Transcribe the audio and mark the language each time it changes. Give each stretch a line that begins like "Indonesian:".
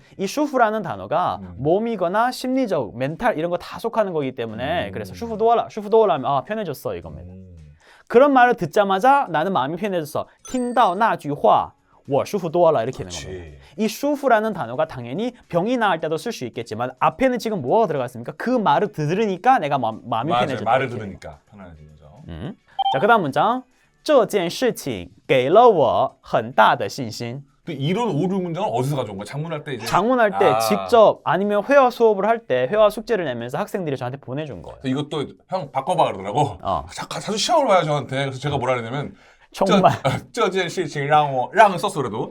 Korean: 이 슈프라는 단어가 몸이거나 심리적, 멘탈 이런 거 다 속하는 거기 때문에 그래서
Chinese: 舒服多了, 舒服多了
Korean: 하면 아, 편해졌어 이겁니다. 그런 말을 듣자마자 나는 마음이 편해졌어.
Chinese: 听到那句话我舒服多了
Korean: 이렇게 되는 겁니다. 이 슈프라는 단어가 당연히 병이 나을 때도 쓸 수 있겠지만 앞에는 지금 뭐가 들어갔습니까? 그 말을 들으니까 내가 마음이 편해졌다. 말을 이렇게. 들으니까 편안해진 거죠. 자, 그다음 문장.
Chinese: 这件事情给了我很大的信心.
Korean: 근데 이런 오류 문장은 어디서 가져온 거야? 장문할 때 이제 장문할 때 직접 아니면 회화 수업을 할 때 회화 숙제를 내면서 학생들이 저한테 보내준 거예요. 이것도 형 바꿔봐 그러더라고. 자주 시험을 봐요 저한테. 그래서 제가 뭐라 그러냐면 정말
Chinese: 这件事情让我让
Korean: 썼어 그래도